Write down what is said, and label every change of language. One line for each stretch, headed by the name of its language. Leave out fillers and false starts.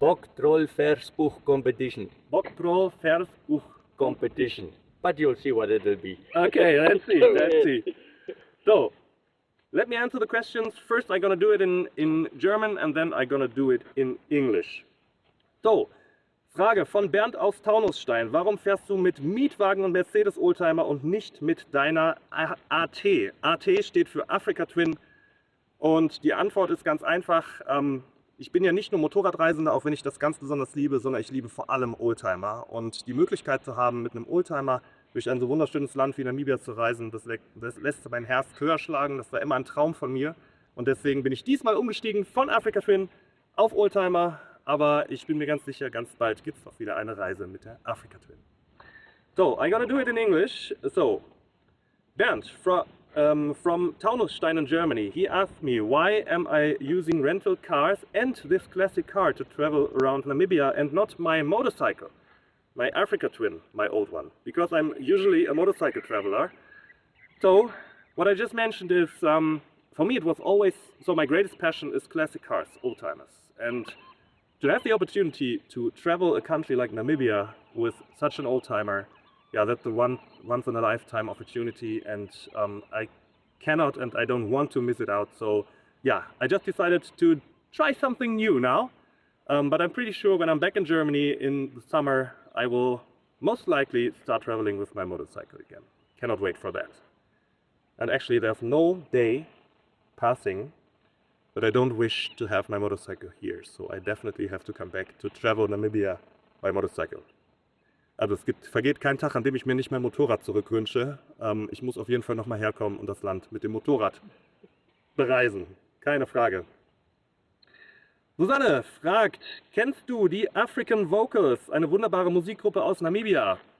English: Boktrol Versbuch competition. Boktrol Versbuch competition. But you'll see what it will be. Okay, let's see. So, let me answer the questions. First I'm gonna do it in German and then I'm gonna do it in English.
German: So, Frage von Bernd aus Taunusstein. Warum fährst du mit Mietwagen und Mercedes Oldtimer und nicht mit deiner AT? AT steht für Africa Twin und die Antwort ist ganz einfach. Ich bin ja nicht nur Motorradreisender, auch wenn ich das ganz besonders liebe, sondern ich liebe vor allem Oldtimer. Und die Möglichkeit zu haben, mit einem Oldtimer durch ein so wunderschönes Land wie Namibia zu reisen, das lässt mein Herz höher schlagen. Das war immer ein Traum von mir. Und deswegen bin ich diesmal umgestiegen von Africa Twin auf Oldtimer. Aber ich bin mir ganz sicher, ganz bald gibt es auch wieder eine Reise mit der Africa Twin.
English: So, I'm gonna do it in English. So, Bernd, from Taunusstein in Germany, he asked me why am I using rental cars and this classic car to travel around Namibia and not my motorcycle, my Africa Twin, my old one, because I'm usually a motorcycle traveler. So what I just mentioned is, for me it was always, so my greatest passion is classic cars, old timers, and to have the opportunity to travel a country like Namibia with such an old timer, yeah, that's a once in a lifetime opportunity, and I cannot and I don't want to miss it out. So yeah, I just decided to try something new now. But I'm pretty sure when I'm back in Germany in the summer, I will most likely start traveling with my motorcycle again. Cannot wait for that. And actually there's no day passing that I don't wish to have my motorcycle here. So I definitely have to come back to travel Namibia by motorcycle.
German: Also vergeht kein Tag, an dem ich mir nicht mein Motorrad zurückwünsche. Ich muss auf jeden Fall nochmal herkommen und das Land mit dem Motorrad bereisen. Keine Frage. Susanne fragt, kennst du die African Vocals, eine wunderbare Musikgruppe aus Namibia?